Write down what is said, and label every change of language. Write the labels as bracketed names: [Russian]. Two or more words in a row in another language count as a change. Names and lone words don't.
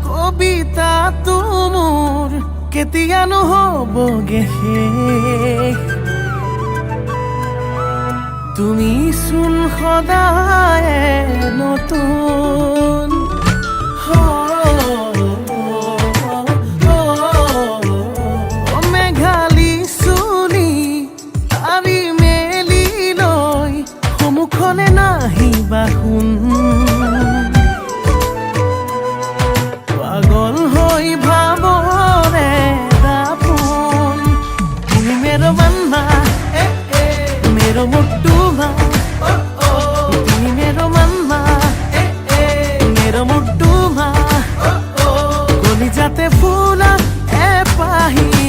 [Assamese] কবিতাটো মোৰ কেতিয়ানো হ'বগে শেষ তুমি চোন সদায় নতুন মেঘালী চুলি আৰি মেলি লৈ সন্মুখলে নাহিবা শুন পাগল হৈ ভাবৰে দাপোন তুমি [Nepali] मेरो मनमा मेरो मुट्टुमा तिमी मेरो मनमा मेरो मुट्टुमा कलिजाते फुला एपाही